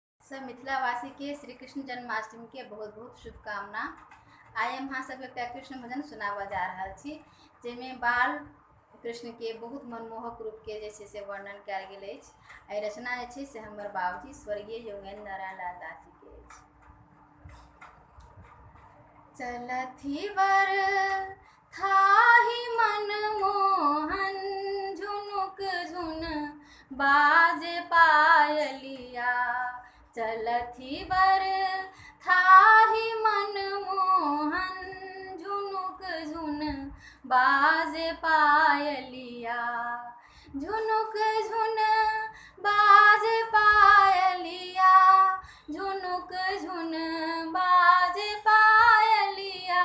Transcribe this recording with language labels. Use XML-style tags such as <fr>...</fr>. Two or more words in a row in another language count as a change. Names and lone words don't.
<mai>सब मिथिलावासी के श्री कृष्ण जन्माष्टमी के बहुत बहुत शुभकामना। आइ हम अहाँ सब एकटा कृष्ण भजन सुनाबऽ जा रहल छी, जेमे बाल कृष्ण के बहुत मनमोहक रूप के से वर्णन कयल गेल अछि। एहि रचना से हमर बाबूजी स्वर्गीय योगेंद्र नारायण लाल दास जी के अछि। चलथि बर थाहि मनमोहन, झुनुक झुन बाजे पायलिया। चलथि बर थाहि मनमोहन, झुनुक झुन बाजे पायलिया। झुनुक झुन बाजे पायलिया, झुनुक झुन बाजे पायलिया।</mai>